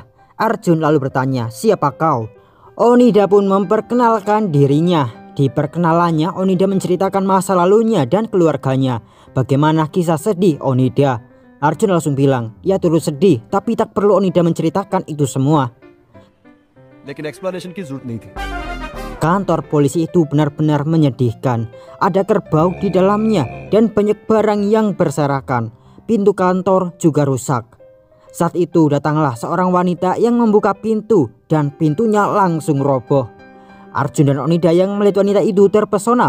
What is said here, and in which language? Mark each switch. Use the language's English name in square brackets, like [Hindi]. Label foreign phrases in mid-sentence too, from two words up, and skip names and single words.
[Indonesian] Arjun lalu bertanya, siapa kau? Onida pun memperkenalkan dirinya. Di perkenalannya, Onida menceritakan masa lalunya dan keluarganya. Bagaimana kisah sedih Onida. Arjun langsung bilang, ya turut sedih, tapi tak perlu Onida menceritakan itu semua. [Hindi] लेकिन एक्सप्लेनेशन की जरूरत नहीं थी। [Indonesian] Kantor polisi itu benar-benar menyedihkan. Ada kerbau di dalamnya dan banyak barang yang berserakan. Pintu kantor juga rusak. Saat itu datanglah seorang wanita yang membuka pintu dan pintunya langsung roboh. Arjun dan Onida yang melihat wanita itu terpesona.